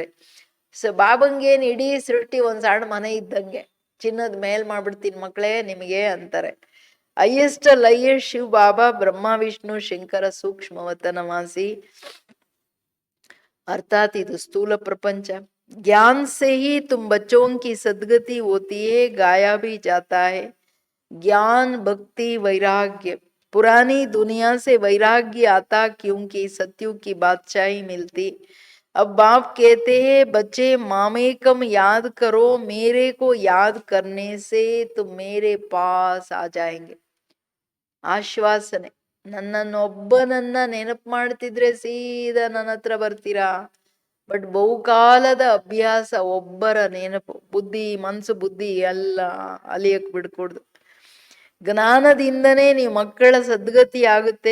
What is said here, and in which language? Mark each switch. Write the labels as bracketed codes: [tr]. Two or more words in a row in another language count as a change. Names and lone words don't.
[kn] ಬಾಬಂಗೇನು ಇಡೀ ಸೃಷ್ಟಿ ಒಂದ್ ಸಣ್ಣ ಮನೆ ಇದ್ದಂಗೆ, ಚಿನ್ನದ ಮೇಲ್ ಮಾಡ್ಬಿಡ್ತೀನಿ ಮಕ್ಕಳೇ ನಿಮಗೆ ಅಂತಾರೆ. ಹೈಯೆಸ್ಟ್ ಶಿವ್ ಬಾಬಾ, ಬ್ರಹ್ಮ ವಿಷ್ಣು ಶಂಕರ ಸೂಕ್ಷ್ಮವತನವಾಸಿ. अर्थात ಇದು ಸ್ಥೂಲ ಪ್ರಪಂಚ. [hi] ज्ञान से ही तुम बच्चों की सदगति होती है, गाया भी जाता है. ज्ञान भक्ति वैराग्य, पुरानी दुनिया से वैराग्य आता क्योंकि सत्युग की बादशाही मिलती. अब बाप कहते हैं बच्चे मामेकम याद करो, मेरे को याद करने से तुम मेरे पास आ जाएंगे. [kn] ಆಶ್ವಾಸನೆ, ನನ್ನನ್ನೊಬ್ಬನನ್ನ ನೆನಪು ಮಾಡ್ತಿದ್ರೆ ಸೀದಾ ನನ್ನ ಹತ್ರ ಬರ್ತೀರಾ. ಬಟ್ ಬಹುಕಾಲದ ಅಭ್ಯಾಸ, ಒಬ್ಬರ ನೆನಪು, ಮನ್ಸು ಬುದ್ಧಿ ಎಲ್ಲ ಅಲಿಯಕ್ ಬಿಡ್ಕೊಡ್ದು. ಜ್ಞಾನದಿಂದನೇ ನೀವು ಮಕ್ಕಳ ಸದ್ಗತಿ ಆಗುತ್ತೆ.